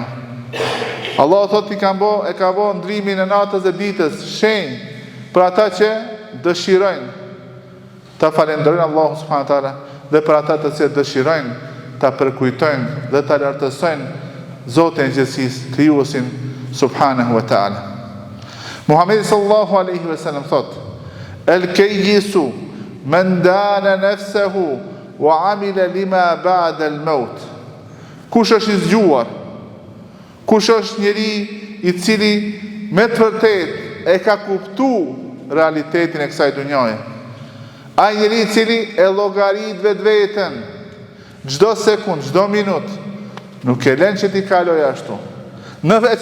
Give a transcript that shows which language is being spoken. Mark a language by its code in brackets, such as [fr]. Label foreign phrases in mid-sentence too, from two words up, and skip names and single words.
[sq] Allah thotë e ka bërë ndrimin e natës dhe ditës shenjë për ata që dëshirojnë ta falenderojnë Allahu [ar] سبحانه وتعالى [sq] dhe për ata të cilët dëshirojnë ta përkujtojnë dhe ta lartësojnë Zotin e gjithësisë, krijuesin [ar] سبحانه وتعالى. [sq] Muhamedi [ar] صلى الله عليه وسلم [sq] thot: [ar] "الكيس من دان نفسه وعمل لما بعد الموت." [sq] Kush është i zgjuar? Kush është njeri i cili me të vërtetë e ka kuptuar realitetin e kësaj dunjaje? Ai njeri i cili e llogarit vetveten çdo sekond, çdo minutë, nuk e lën që t'i kaloj ashtu.